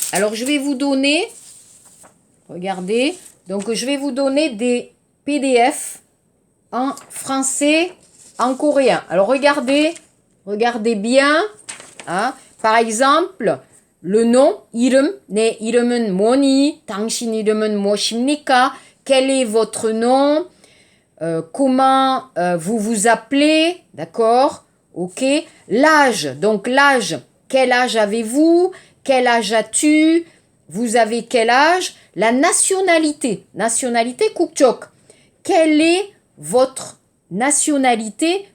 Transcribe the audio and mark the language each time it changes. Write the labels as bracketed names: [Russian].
[French] Alors, je vais vous donner, regardez, donc je vais vous donner des PDF en français, en coréen. Alors, regardez bien. Hein. Par exemple, le nom, 이름, [Korean] 내 이름은 뭐니? 당신 이름은 무엇입니까? [French] Quel est votre nom? Comment vous vous appelez? D'accord? Ok. L'âge, donc l'âge. Quel âge avez-vous? Quel âge as-tu? Vous avez quel âge? La nationalité. Nationalité, 국적. Quelle est votre nationalité?